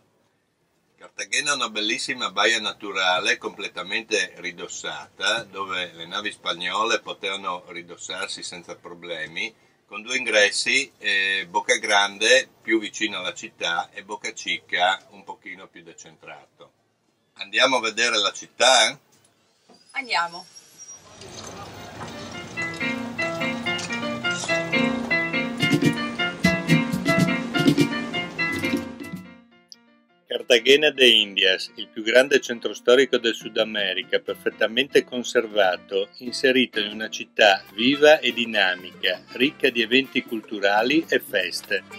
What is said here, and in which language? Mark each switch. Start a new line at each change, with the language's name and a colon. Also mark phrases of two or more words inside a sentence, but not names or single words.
Italian: Cartagena è una bellissima baia naturale completamente ridossata, dove le navi spagnole potevano ridossarsi senza problemi, con 2 ingressi, Boca Grande più vicino alla città e Boca Chica un pochino più decentrato. Andiamo a vedere la città? Andiamo. Cartagena de Indias, il più grande centro storico del Sud America, perfettamente conservato, inserito in una città viva e dinamica, ricca di eventi culturali e feste.